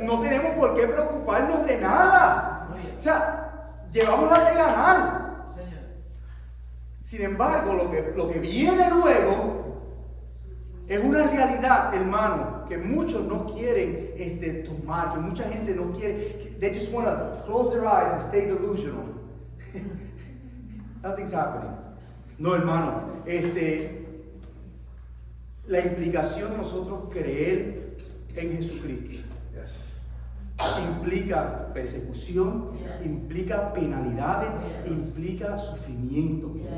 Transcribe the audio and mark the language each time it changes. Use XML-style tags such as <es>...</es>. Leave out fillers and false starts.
<es>No tenemos por qué preocuparnos de nada. O sea, llevamos la de ganar. Sin embargo, lo que viene luego es una realidad, hermano, que muchos no quieren tomar, que mucha gente no quiere.</es> <en>They just want to close their eyes and stay delusional. Nothing's happening.</en> <es>No, hermano, la implicación de nosotros creer en Jesucristo implica persecución, implica penalidades, implica sufrimiento.</es>